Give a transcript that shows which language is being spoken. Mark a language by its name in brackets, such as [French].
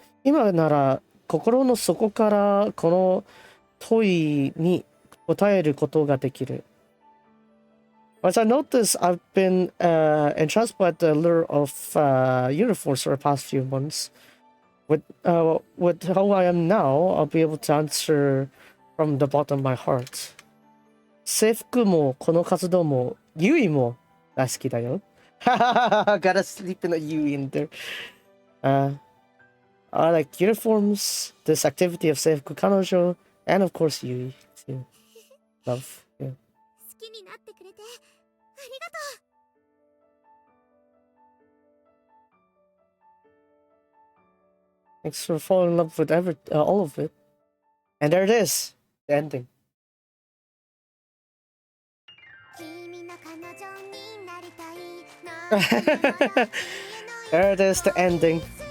[Japanese] 今なら心の底からこの問いに答えることができる。 [English] As I noticed, I've been entranced by the allure of uniforms for the past few months. With how I am now, I'll be able to answer from the bottom of my heart. [Japanese] 制服もこの活動もユイも大好きだよ。 [English] Gotta sleep in a Yui in there. I like uniforms, this activity of Seifuku Kanojo, and of course Yui too. Love. Yeah. [Japanese] 好きになってくれてありがとう。 [English] Thanks for falling in love with all of it. And there it is, the ending. [Japanese] 君の彼女になりたい [English] There it is, the ending.